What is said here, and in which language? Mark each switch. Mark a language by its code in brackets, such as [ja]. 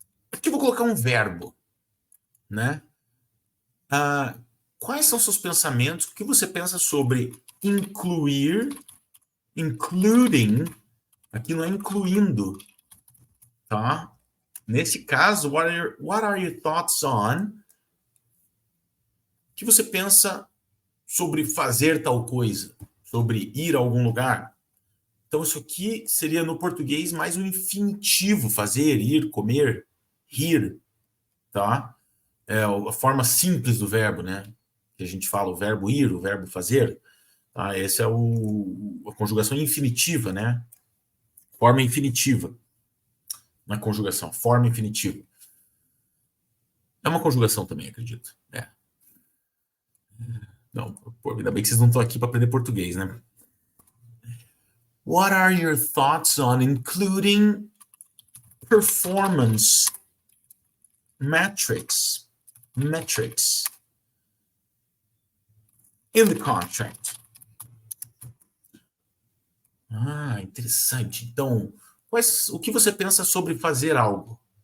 [pt] Aqui eu vou colocar um verbo, né? Quais são seus pensamentos? O que você pensa sobre incluir, including, aqui não é incluindo, tá? Nesse caso, [en] what are your thoughts on? [pt] O que você pensa sobre fazer tal coisa? Sobre ir a algum lugar? Então, isso aqui seria, no português, mais um infinitivo. Fazer, ir, comer, rir, tá? É a forma simples do verbo, né? Que a gente fala o verbo ir, o verbo fazer. Tá? Essa é a conjugação infinitiva, né? Forma infinitiva. Na conjugação, forma infinitiva. É uma conjugação também, acredito. Não, pô, ainda bem que vocês não estão aqui para aprender português, né? [en] What are your thoughts on including performance metrics in the contract? [pt] Interessante. Então, o que você pensa sobre fazer algo?